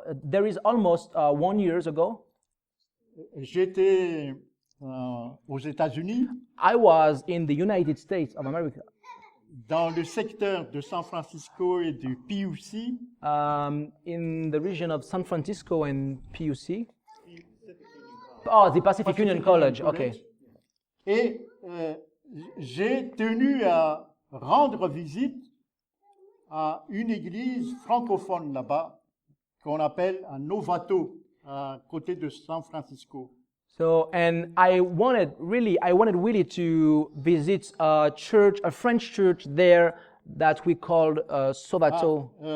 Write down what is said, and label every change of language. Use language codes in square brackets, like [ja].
[en] there is almost 1 year ago, [fr] j'étais aux États-Unis, [en] I was in the United States of America, [fr] dans le secteur de San Francisco et du PUC, [en] in the region of San Francisco and PUC. Oh, the Pacific Union College. Okay. [fr] Et j'ai tenu à rendre visite à une église francophone là-bas, qu'on appelle à Novato, à côté de San Francisco. [en] So, and I wanted really to visit a church, a French church there that we called Sovato.